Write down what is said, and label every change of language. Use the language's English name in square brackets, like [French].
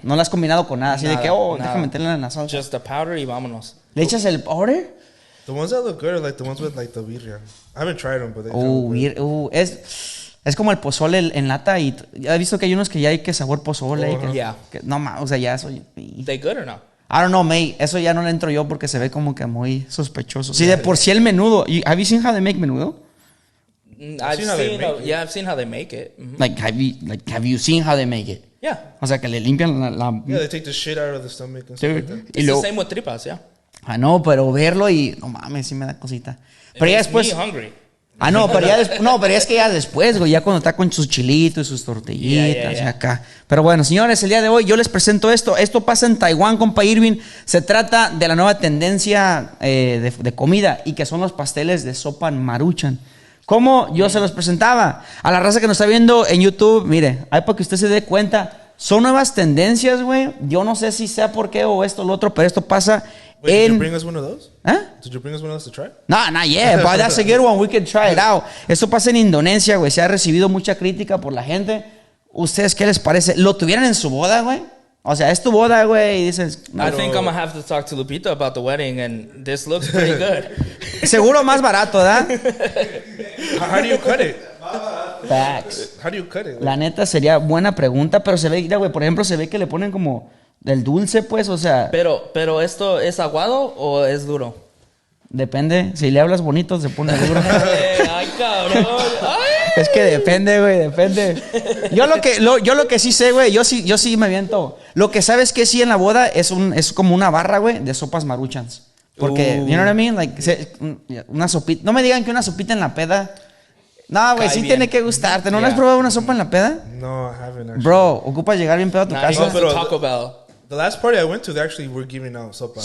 [Spanish] ¿No la has combinado con nada? Así de que, déjame meterla en la salsa. [English] Just the powder [Spanish] y vámonos. ¿Le echas el powder? [English] The ones that look good are like the ones with like the birria. I haven't tried them, but they look good. [Spanish] Es como el pozole en lata y ya he visto que hay unos que ya hay que sabor pozole. [English] Yeah. [Spanish] No, o sea, ya eso... [English] They good or no? I don't know, mate. [Spanish] Eso ya no le entro yo porque se ve como que muy sospechoso. Sí, de por sí el menudo. [English] Have you seen how they make menudo? I've seen how they make it. Mm-hmm. Like, have you seen how they make it? Yeah. [Spanish] O sea, que le limpian la... [English] Yeah, they take the shit out of the stomach and stuff like that. It's the same with tripas, yeah. [Spanish] Ah, no, pero verlo y... No mames, sí me da cosita. Pero ya después... [English] Me hungry. [Spanish] Ah, no, pero ya después... No, pero es que ya después, güey. Ya cuando está con sus chilitos y sus tortillitas y acá. Pero bueno, señores, el día de hoy yo les presento esto. Esto pasa en Taiwán, compa Irving. Se trata de la nueva tendencia de comida y que son los pasteles de sopa maruchan. ¿Cómo yo se los presentaba? A la raza que nos está viendo en YouTube, mire, ahí para que usted se dé cuenta, son nuevas tendencias, güey. Yo no sé si sea por qué o esto o lo otro, pero esto pasa [English] Wait, did you bring us one of those? ¿Eh? Did you bring us one of those to try? No, not yet, but that's a good one. We can try it out. [Spanish] Esto pasa en Indonesia, güey. Se ha recibido mucha crítica por la gente. ¿Ustedes qué les parece? ¿Lo tuvieran en su boda, güey? O sea, es tu boda, güey, y dices... [English] I think I'm gonna have to talk to Lupita about the wedding, and this looks pretty good. [Spanish] Seguro más barato, ¿verdad? [English] How do you cut it? Facts. How do you cut it? [Spanish] La neta sería buena pregunta, pero se ve, mira, güey, por ejemplo, se ve que le ponen como del dulce, pues, o sea... Pero ¿esto es aguado o es duro? Depende. Si le hablas bonito, se pone duro. Ay, cabrón. Ay. Es que depende, güey, depende. Yo lo que sí sé, güey, yo sí me aviento. Lo que sabes que sí en la boda es como una barra, güey, de sopas maruchans. Porque, [English] you know what I mean? [Spanish] Like, una sopita. No me digan que una sopita en la peda. No, güey, sí bien. Tiene que gustarte. ¿No has probado una sopa en la peda? [English] No, I haven't actually. [Spanish] Bro, ocupas llegar bien pedo a tu [English] Nah, [Spanish] casa. [English] he goes to Taco Bell. The last party I went to, they actually were giving out sopas.